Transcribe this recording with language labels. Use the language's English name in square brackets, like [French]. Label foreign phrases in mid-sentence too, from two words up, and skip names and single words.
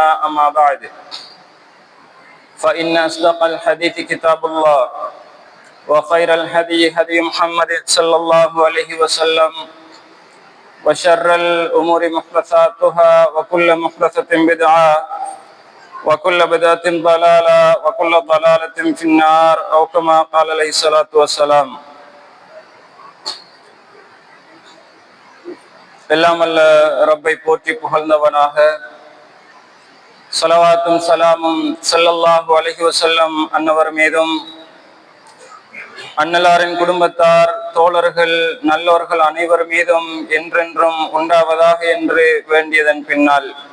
[Arabic] أما بعد، فإن أصدق الحديث كتاب الله وخير الهدي هدي محمد صلى الله عليه وسلم وشر الأمور محدثاتها وكل محدثة بدعة وكل بدعة ضلالة وكل ضلالة في النار أو كما قال عليه الصلاة والسلام. [Tamil] எல்லாம் அல்ல ரப்பை போற்றி புகழ்ந்தவனாக, ஸலவாத்தும் சலாமும் [Arabic] صلى الله عليه وسلم [Tamil] அன்னவர் மீதும் அன்னலாரின் குடும்பத்தார், தோழர்கள், நல்லோர்கள் அனைவர் மீதும் என்றென்றும் உண்டாவதாக என்று வேண்டியதன் பின்னால்,